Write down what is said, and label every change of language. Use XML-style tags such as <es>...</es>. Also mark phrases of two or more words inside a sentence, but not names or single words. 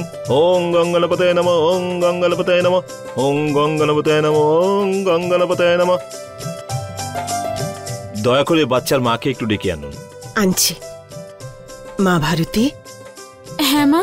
<sa>ओं गंगणपतये नमः। ओं गंगणपतये नमः। ओं गंगणपतये नमः। ओं गंगणपतये नमः।</sa> <bn>দয়া করে বাচ্চার মাকে একটু ডেকে আনুন। আনছি। মা ভারতী। হ্যাঁ মা।</bn>